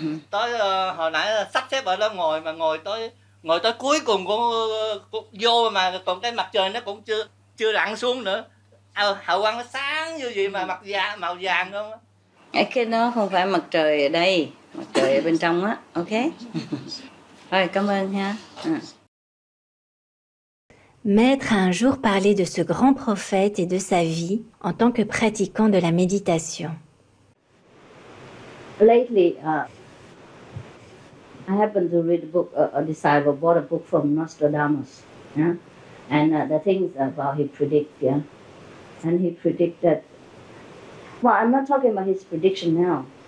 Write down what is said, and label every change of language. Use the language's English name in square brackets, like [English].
[Vietnamese] Tới hồi nãy sắp xếp ở đó ngồi tới cuối cùng của vô mà còn cái mặt trời nó cũng chưa lặn xuống nữa. Hào quang nó sáng như vậy mà màu vàng không á. Cái đó không phải mặt trời ở đây, mặt trời ở bên trong á, ok? Rồi, cảm ơn ha. [French] Maître a un jour parlé de ce grand prophète et de sa vie en tant que pratiquant de la méditation. [English] Lately, I happened to read a book, a disciple bought a book from Nostradamus, yeah? And the things about he predict, yeah? And he predicted, well, I'm not talking about his prediction now.